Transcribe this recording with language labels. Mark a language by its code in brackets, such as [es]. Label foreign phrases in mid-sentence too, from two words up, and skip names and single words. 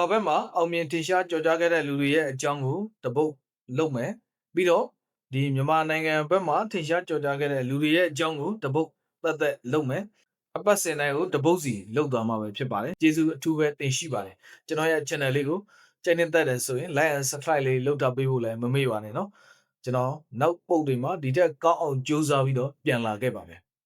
[my] ဘက်မှာအောင်မြင်ထင်ရှားကြော်ကြားခဲ့တဲ့လူတွေရဲ့အကြောင်းကိုတပုတ်လုပ်မယ်ပြီးတော့ဒီမြန်မာနိုင်ငံဘက်မှာထင်ရှားကြော်ကြားခဲ့တဲ့လူတွေရဲ့အကြောင်းကိုတပုတ်သက်လုပ်မယ်အပတ်စဉ်တိုင်းကိုတပုတ်စီလုပ်သွားမှာပဲဖြစ်ပါတယ်ကျေးဇူးအထူးပဲတင်ရှိပါတယ်ကျွန်တော်ရဲ့ channel လေးကိုကြိုက်နေတဲ့တဲ့ဆိုရင် [en] like and subscribe [my] လေးလုပ်ထားပေးဖို့လည်းမမေ့ပါနဲ့เนาะကျွန်တော်နောက်ပုတ်တွေမှာဒီထက်ကောင်းအောင်ကြိုးစားပြီးတော့ပြန်လာခဲ့ပါမယ်